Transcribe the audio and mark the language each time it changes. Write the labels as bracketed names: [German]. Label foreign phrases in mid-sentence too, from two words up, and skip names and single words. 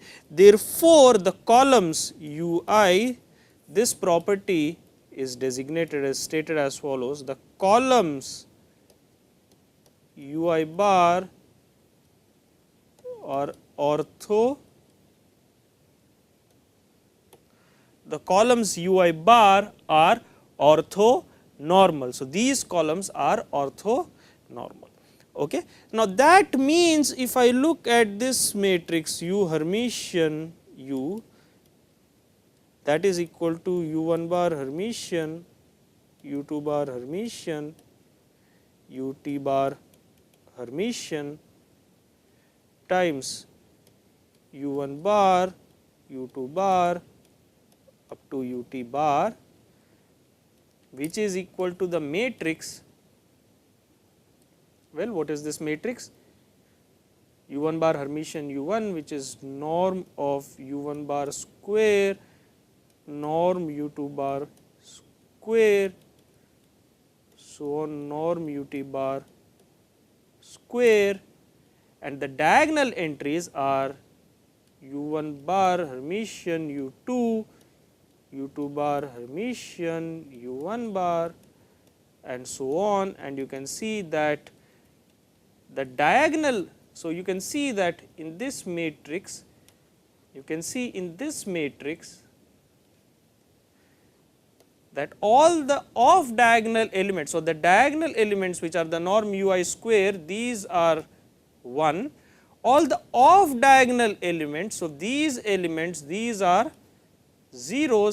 [English] Therefore, the columns ui, this property is designated as stated as follows: the columns ui bar are ortho, the columns ui bar are orthonormal. So, these columns are orthonormal. Okay. Now, that means if I look at this matrix U Hermitian U, that is equal to U1 bar Hermitian, U2 bar Hermitian, UT bar Hermitian times U1 bar, U2 bar up to UT bar, which is equal to the matrix. Well, what is this matrix? U1 bar Hermitian U1, which is norm of U1 bar square, norm U2 bar square, so on, norm UT bar square, and the diagonal entries are U1 bar Hermitian U2, U2 bar Hermitian U1 bar, and so on. And you can see that the diagonal, so you can see that in this matrix, you can see in this matrix that all the off diagonal elements, so the diagonal elements which are the norm ui square, these are 1, all the off diagonal elements, so these elements, these are zeros.